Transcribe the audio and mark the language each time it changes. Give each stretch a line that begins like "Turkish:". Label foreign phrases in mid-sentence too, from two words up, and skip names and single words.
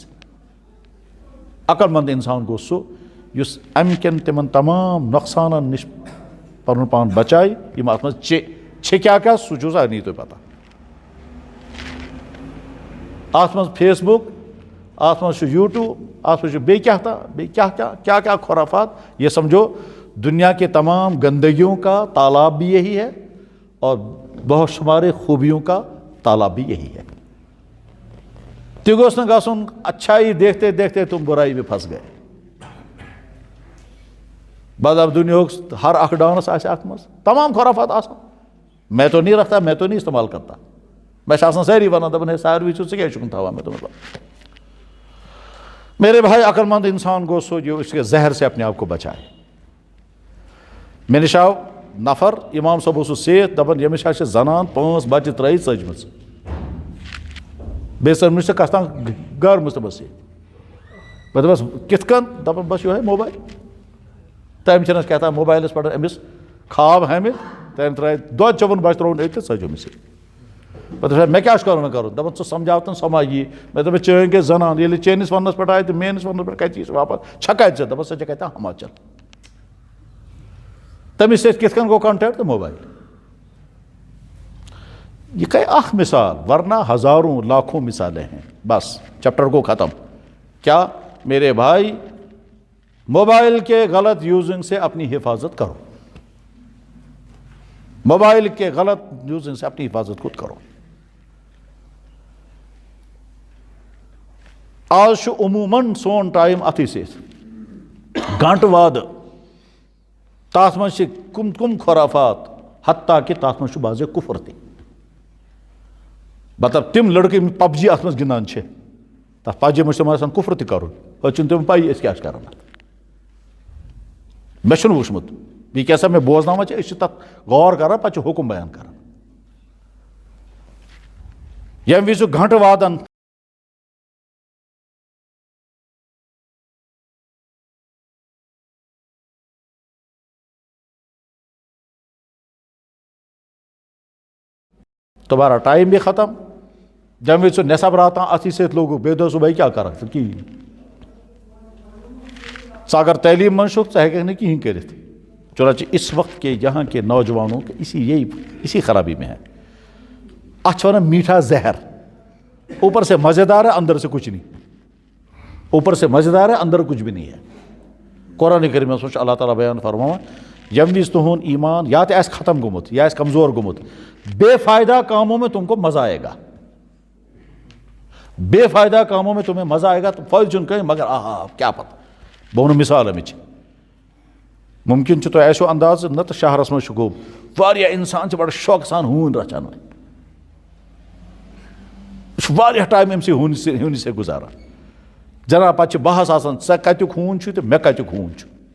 Kashmiri: عقل مند انسان گوٚو سُہ یُس امہِ کٮ۪ن تِمن تمام نۄقصانن نِش پنُن پان بچایہِ یِم اتھ منٛز چھِ کیٛاہ سُہ چھُ سارنٕے تۄہہِ پتہ۔ اتھ منٛز فیس بُک، اتھ منٛز چھُ یوٗٹیوٗب، اتھ منٛز چھُ بیٚیہِ کیٛاہ کیٛاہ خرافات۔
Urdu: یہ سمجھو دنیا کے تمام گندگیوں کا تالاب بھی یہی ہے اور بہت شمارے خوبیوں کا تالاب بھی یہی ہے۔
Kashmiri: تہِ گوٚژھ نہٕ گژھُن
Urdu: اچھائی دیکھتے دیکھتے تم برائی میں پھنس گئے۔
Kashmiri: مطلب دنیاہُک ہر اکھ ڈانس آسہِ اتھ منٛز، تمام خرافات آسان۔
Urdu: میں تو نہیں رکھتا، میں تو نہیں استعمال کرتا،
Kashmiri: میں چھِ آسان سٲری ونان دپان ہے ساروی چھُ ژٕ کیٛازِ چھُکھ نہٕ تھاوان، مےٚ دوٚپ
Urdu: میرے بھائی، عقل مند انسان گو سو جو اس کے زہر سے اپنے آپ کو بچائے.
Kashmiri: مےٚ نِش آو نفر، امام صٲب اوسُس سۭتۍ، دپان ییٚمِس چھِ زنان 5 بچہِ ترٲیِتھ ژٔجمٕژ، بیٚیہِ ژٔجمٕژ چھِ کتھ تام گرمٕژ تٔمِس سۭتۍ. بہٕ دپس کِتھ کٔنۍ؟ دپان بس یِہوے موبایل. تٔمۍ چھِنس کیٛاہ تام موبایلس پٮ۪ٹھ أمِس خواب ہٲمٕتۍ، تٔمۍ ترٛٲے 2-4 بچہِ ترٛووُن أتۍ تہٕ ژٔج أمِس سۭتۍ. بہٕ دپس مےٚ کیٛاہ چھُ کرُن دپان ژٕ سمجھاوتن سۄ ما یی. مےٚ دوٚپُس چٲنۍ گٔے زنان، ییٚلہِ چٲنِس وننس پٮ۪ٹھ آیہِ تہٕ میٲنِس وننس پٮ۪ٹھ کتہِ یی سۄ واپس؟ چھےٚ کتہِ ژےٚ؟ دپس سۄ چھےٚ کتہِ ہماچل. تٔمِس سۭتۍ کِتھ کٔنۍ گوٚو کنٹیکٹ؟
Urdu: تہٕ موبایل. یہ گئی اخ مثال، ورنہ ہزاروں لاکھوں مثالیں ہیں. بس چیپٹر کو ختم. کیا میرے بھائی؟ موبائل کے غلط یوزنگ سے اپنی حفاظت کرو. موبائل کے غلط یوزنگ سے اپنی حفاظت خود کرو.
Kashmiri: آج چھُ عموماً سون ٹائم اتھی سۭتۍ گنٹہٕ وادٕ. تتھ منٛز چھِ کم خرافات، حتیٰ کہ تتھ منٛز چھُ بعضے کفر تہِ. مطلب تِم لڑکہٕ یِم پب جی اتھ منٛز گِنٛدان چھِ، تتھ پب جی منٛز چھِ تِمن آسان کفر تہِ کرُن، پتہٕ چھُنہٕ تِمن پایی أسۍ کیٛاہ چھِ کران. مےٚ چھُنہٕ وٕچھمُت، بیٚیہِ کیٛاہ سا مےٚ بوزناوان چھِ، أسۍ چھِ تتھ غور کران، پتہٕ چھِ حکم بیان کران. ییٚمہِ وِزِ گھنٹہٕ وادن
Urdu: تمہارا ٹائم بھی ختم.
Kashmiri: جب وز نصب راتان اتھی سۭتۍ لوگُکھ، بیٚیہِ دۄہ صُبحٲے کیٛاہ کرکھ ژٕ؟ کِہیٖنۍ. ژٕ اگر تعلیٖم منٛز چھُکھ ژٕ ہیٚککھ نہٕ کِہیٖنۍ کٔرِتھ.
Urdu: چنانچہ اس وقت کے یہاں کے نوجوانوں کے اسی خرابی میں ہے.
Kashmiri: اتھ چھِ ونان میٹھا زہر.
Urdu: اوپر سے مزیدار ہے، اندر سے کچھ نہیں. اوپر سے مزیدار ہے، اندر کچھ بھی نہیں ہے.
Kashmiri: قرآن کریمس منٛز چھُ اللہ تعالیٰ بیان فرماوان، ییٚمہِ وِزِ تُہُنٛد ایمان یا تہِ آسہِ ختم گوٚمُت یا آسہِ کمزور گوٚمُت،
Urdu: بے فائدہ کاموں میں تم کو مزہ آئے گا. بے فائدہ کاموں میں تمہیں مزہ آئے گا.
Kashmiri: تو فٲیدٕ چھُنہٕ کٕہٕنۍ، مگر کیٛاہ پتہ. بہٕ وَنہٕ مِثال اَمِچ. مُمکِن چھُ تۄہہِ آسیو اندازٕ نہ تہٕ شہرس منٛز چھُ گوٚو واریاہ اِنسان چھِ بڑٕ شوقہٕ سان ہوٗنۍ رچھان وۄنۍ. یہِ چھُ واریاہ ٹایم أمۍ سٕے ہوٗنِس سۭتۍ گُزاران. جناب پتہٕ چھِ بحث آسان، ژےٚ کتیُک ہوٗن چھُے تہٕ مےٚ کتیُک ہوٗن چھُ.